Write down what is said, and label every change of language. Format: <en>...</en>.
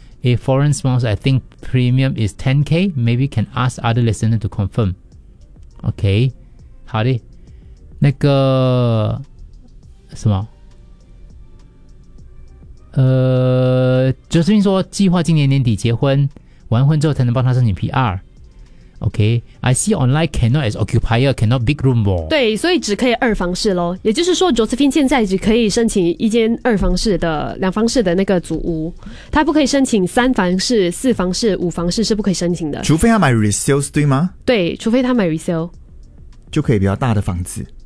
<en>A foreign sponsor, I think premium is $10,000. Maybe can ask other listener to confirm.</en> <zh>Okay, 好的，那个什么，Josephine 说计划今年年底结婚，完婚之后才能帮他申请 PR.</zh> <en>Okay, I see online cannot as occupier, cannot big room more.</en> <zh>对，所以只可以二房式咯，也就是说 Josephine 现在只可以申请一间二房式的两房式的那个祖屋，他不可以申请三房式、四房式、五房式是不可以申请的，除非他买 resales 对吗？对，除非他买 resale 就可以比较大的房子。</zh>